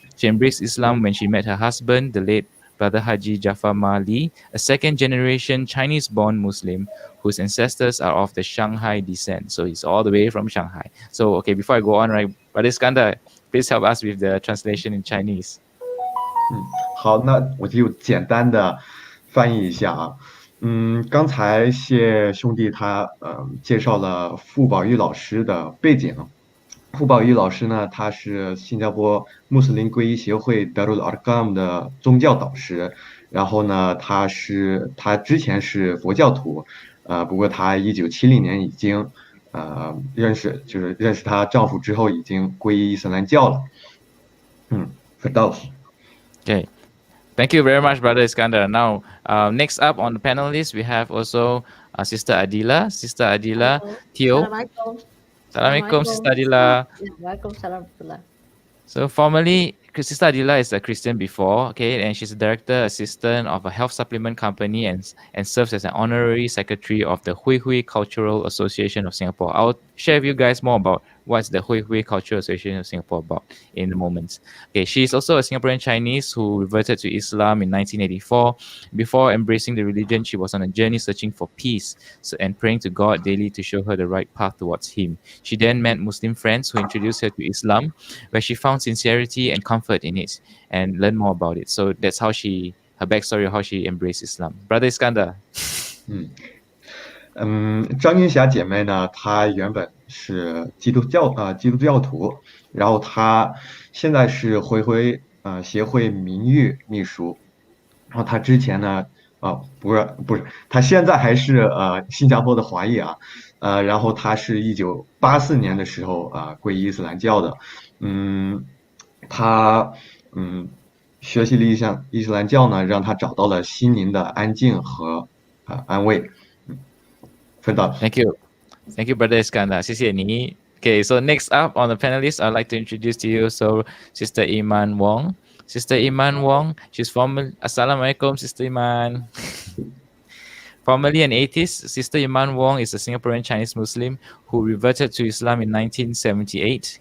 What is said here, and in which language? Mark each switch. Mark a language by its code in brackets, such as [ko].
[en] She embraced Islam when she met her husband, the late Brother Haji Jafar Mali, a second-generation Chinese-born Muslim whose ancestors are of the Shanghai descent. So he's all the way from Shanghai. So, okay, before I go on, right, Brother Iskandar, please help us with the translation in Chinese. [zh] 好，那我就简单的翻译一下啊。刚才谢兄弟他介绍了傅宝玉老师的背景。傅宝玉老师呢，他是新加坡穆斯林皈依协会 Darul Arkam 的宗教导师。然后呢，他之前是佛教徒，不过他1970年已经认识她丈夫之后，已经皈依伊斯兰教了。 [en] Okay. Thank you very much, Brother Iskandar. Now, next up on the panelists, we have also Sister Adila. Sister Adila Teo. Assalamualaikum, Sister Adila. Waalaikumsalam. So formally, Sister Adila is a Christian before, okay, and she's a director assistant of a health supplement company and serves as an honorary secretary of the Hui Hui Cultural Association of Singapore. I'll share with you guys more about what's the Hui Hui Cultural Association of Singapore about in a moment. Okay, she's also a Singaporean Chinese who reverted to Islam in 1984. Before embracing the religion, she was on a journey searching for peace and praying to God daily to show her the right path towards Him. She then met Muslim friends who introduced her to Islam, where she found sincerity and comfort in it and learned more about it. So that's how her backstory of how she embraced Islam. Brother Iskandar. [zh] 张云霞姐妹呢，她原本是基督教徒，然后她现在是回归协会名誉秘书，然后她之前呢不是，她现在还是新加坡的华裔啊，然后她是1984年的时候皈依伊斯兰教的，她学习了伊斯兰教呢，让她找到了心灵的安静和安慰。 [en] Thank you, Brother Iskandar. [zh] 谢谢你。 [en] Okay, so next up on the panelists, I'd like to introduce to you Sister Iman Wong. Sister Iman Wong, she's former Assalamualaikum, Sister Iman. Formerly an atheist, Sister Iman Wong is a Singaporean Chinese Muslim who reverted to Islam in 1978.